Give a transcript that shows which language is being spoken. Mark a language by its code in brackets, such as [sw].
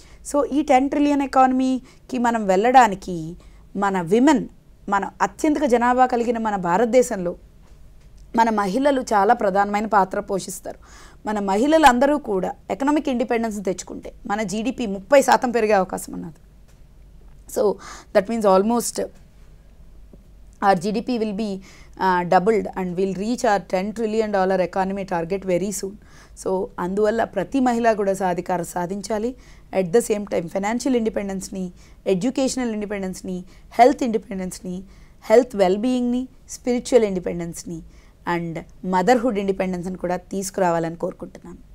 [te] So ఈ 10 trillion ఎకానమీకి మనం వెళ్ళడానికి మన విమెన్, మన అత్యంత జనాభా కలిగిన మన భారతదేశంలో మన మహిళలు చాలా ప్రధానమైన పాత్ర పోషిస్తారు. మన మహిళలందరూ కూడా ఎకనామిక్ ఇండిపెండెన్స్ తెచ్చుకుంటే మన జీడిపి 30% పెరిగే అవకాశం ఉన్నది. So that means almost [en] our GDP will be doubled and we'll reach our $10 trillion economy target very soon. [te] So అందువల్ల ప్రతి మహిళ కూడా సాధికార సాధించాలి. [en] at the same time [te] financial ఇండిపెండెన్స్ని, educational ఇండిపెండెన్స్ని, health ఇండిపెండెన్స్ని, health వెల్బీయింగ్ని, spiritual ఇండిపెండెన్స్ని and motherhood ఇండిపెండెన్స్ని కూడా తీసుకురావాలని కోరుకుంటున్నాను.